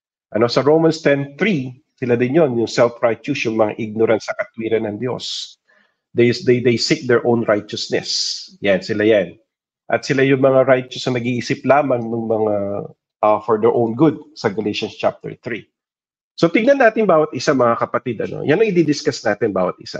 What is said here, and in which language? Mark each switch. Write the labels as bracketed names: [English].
[Filipino] Sa Romans 10:3, sila din yon, yung self-righteous, yung mga ignorant sa katwiran ng Diyos. [English] They seek their own righteousness. [Filipino] Yan, sila yan. At sila yung mga righteous na nag-iisip lamang ng mga [English] for their own good [Filipino] sa Galatians chapter 3. So tignan natin bawat isa, mga kapatid. Yan ang i-discuss natin bawat isa.